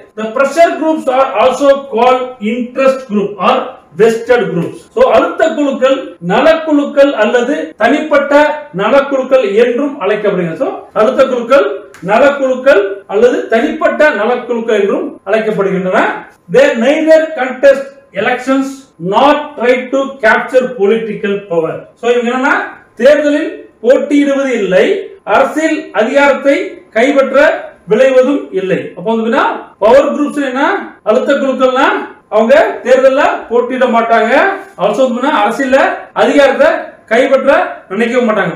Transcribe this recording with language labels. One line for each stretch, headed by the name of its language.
English: The pressure groups are also called interest group or vested groups.
Tamil: So அழுத்த குழுக்கள் நலக்குழுக்கள் அல்லது தனிப்பட்ட நலக்குழுக்கள் என்றும் அழைக்கப்படுகிறது. So அழுத்த குழுக்கள் நலக்குழுக்கள் அல்லது தனிப்பட்ட நலக்குழுக்கள் என்றும் அழைக்கப்படுகின்றன.
English: They neither contest elections nor try to capture political power.
Tamil: So இவங்க என்னன்னா தேர்தலில் போட்டியிடுவது இல்லை, அரசியல் அதிகாரத்தை கைப்பற்ற விளைவதும் இல்லை. அப்ப வந்து பவர் குரூப்ஸ் என்ன, அழுத்த குழுக்கள்னா அவங்க தேர்தல்ல போட்டியிட மாட்டாங்க, அரசியல் அதிகாரத்தை கைப்பற்ற நினைக்க மாட்டாங்க.